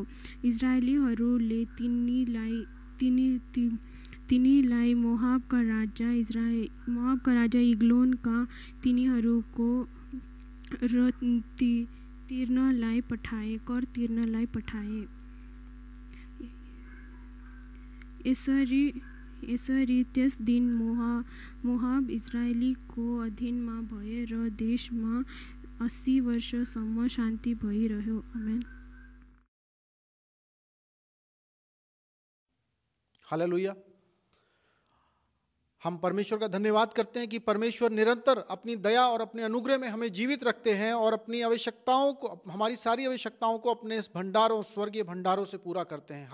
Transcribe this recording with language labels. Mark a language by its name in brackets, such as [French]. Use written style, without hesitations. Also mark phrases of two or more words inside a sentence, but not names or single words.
[Nepali] इजरायलीहरूले तिनीलाई मोआबका राजा इग्लोनका तिनीहरूको कर तिर्नलाई पठाए। यसरी त्यस दिन मोआब इजरायलीको अधीनमा भए र देशमा 80 वर्षसम्म शान्ति भइरह्यो। आमेन। हालेलुया। [Hindi] हम परमेश्वर का धन्यवाद करते हैं कि परमेश्वर निरंतर अपनी दया और अपने अनुग्रह में हमें जीवित रखते हैं और अपनी आवश्यकताओं को, हमारी सारी आवश्यकताओं को अपने भंडारों, स्वर्गीय भंडारों से पूरा करते हैं।